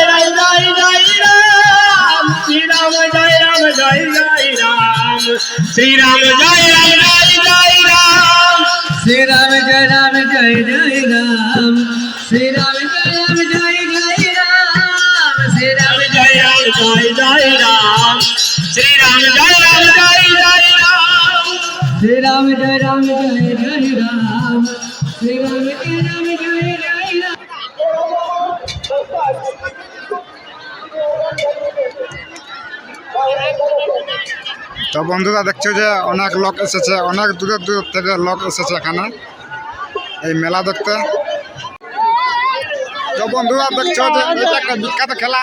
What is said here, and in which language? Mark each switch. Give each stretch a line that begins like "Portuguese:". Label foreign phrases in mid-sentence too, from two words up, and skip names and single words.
Hindi: राम जय जय राम, श्री राम जय राम जय जय राम, श्री राम जय राम जय जय राम, श्री राम जय राम जय जय राम, श्री राम जय राम जय जय राम, श्री राम जय राम जय जय राम, श्री राम जय राम जय जय राम, श्री राम जय राम जय जय राम, श्री राम जय राम जय जय राम।
Bangla: তো বন্ধুরা, দেখছো যে অনেক লোক এসেছে, অনেক দূরের দূর থেকে লোক এসেছে এখানে এই মেলা দেখতে। তো বন্ধুরা, দেখছো যে এটা একটা বিখ্যাত খেলা।